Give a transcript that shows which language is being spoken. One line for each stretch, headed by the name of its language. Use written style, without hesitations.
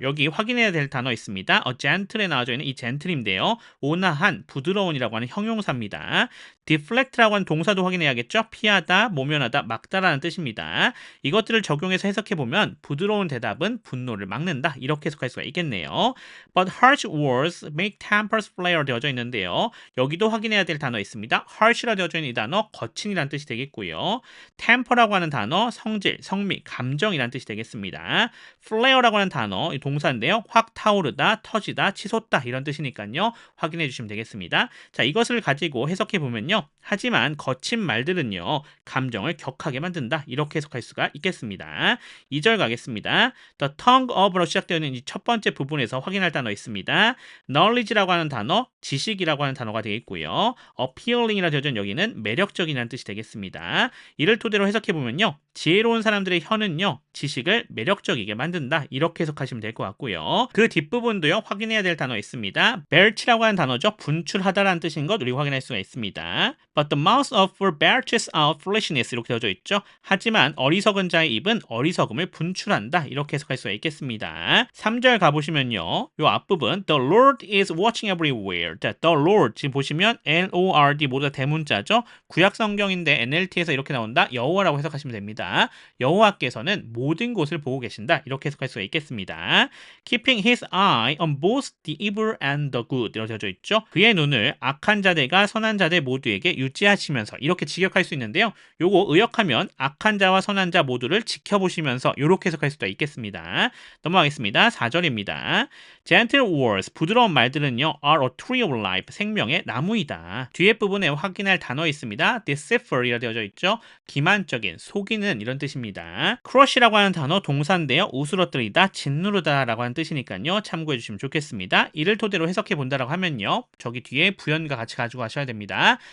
Korean: 여기 확인해야 될 단어 있습니다.
English: A gentle
Korean: 에 나와져 있는 이 gentle인데요. 온화한, 부드러운이라고 하는 형용사입니다. deflect라고 하는 동사도 확인해야겠죠. 피하다, 모면하다, 막다라는 뜻입니다. 이것들을 적용해서 해석해보면 부드러운 대답은 분노를 막는다. 이렇게 해석할 수가 있겠네요.
English: But harsh words make tempers flare
Korean: 되어져 있는데요. 여기도 확인해야 될 단어 있습니다. harsh라 되어져 있는 이 단어 거친이라는 뜻이 되겠고요. temper라고 하는 단어 성질, 성미, 감정이라는 뜻이 되겠습니다. flare라고 하는 단어 이 동사인데요. 확 타오르다, 터지다, 치솟다 이런 뜻이니까요. 확인해 주시면 되겠습니다. 자, 이것을 가지고 해석해보면요. 하지만 거친 말들은요. 감정을 격하게 만든다. 이렇게 해석할 수가 있겠습니다. 2절 가겠습니다.
English: The tongue of
Korean: 로 시작되어 있는 이 첫 번째 부분에서 확인할 단어 있습니다. knowledge라고 하는 단어, 지식이라고 하는 단어가 되겠고요. appealing이라 되어져 있는 여기는 매력적이라는 뜻이 되겠습니다. 이를 토대로 해석해보면요. 지혜로운 사람들의 혀는요. 지식을 매력적이게 만든다. 이렇게 해석하시면 될 것 같고요. 그 뒷부분도요. 확인해야 될 단어 있습니다. belch라고 하는 단어죠. 분출하다라는 뜻인 것 우리 확인할 수가 있습니다.
English: But the mouth of fool belches out foolishness
Korean: 이렇게 되어져 있죠. 하지만 어리석은 자의 입은 어리석음을 분출한다. 이렇게 해석할 수가 있겠습니다. 3절 가보시면요. 요 앞부분
English: The Lord is watching everywhere.
Korean: 자,
English: The Lord
Korean: 지금 보시면 L-O-R-D 모두 다 대문자죠. 구약 성경인데 NLT에서 이렇게 나온다. 여호와라고 해석하시면 됩니다. 여호와께서는 모든 곳을 보고 계신다. 이렇게 해석할 수가 있겠습니다.
English: Keeping his eye on both the evil and the good
Korean: 이렇게 되어져 있죠. 그의 눈을 악한 자들과 선한 자들 모두에 모두에게 유지하시면서 이렇게 직역할 수 있는데요. 요거 의역하면 악한 자와 선한 자 모두를 지켜보시면서 이렇게 해석할 수가 있겠습니다. 넘어가겠습니다. 4절입니다.
English: Gentle words,
Korean: 부드러운 말들은요,
English: are a tree of life,
Korean: 생명의 나무이다. 뒤에 부분에 확인할 단어 있습니다. deceitful이라 되어져 있죠. 기만적인, 속이는 이런 뜻입니다. crush이라고 하는 단어 동사인데요. 우스러뜨리다, 짓누르다 라고 하는 뜻이니까요. 참고해 주시면 좋겠습니다. 이를 토대로 해석해 본다라고 하면요. 저기 뒤에 부연과 같이 가지고 가셔야 됩니다.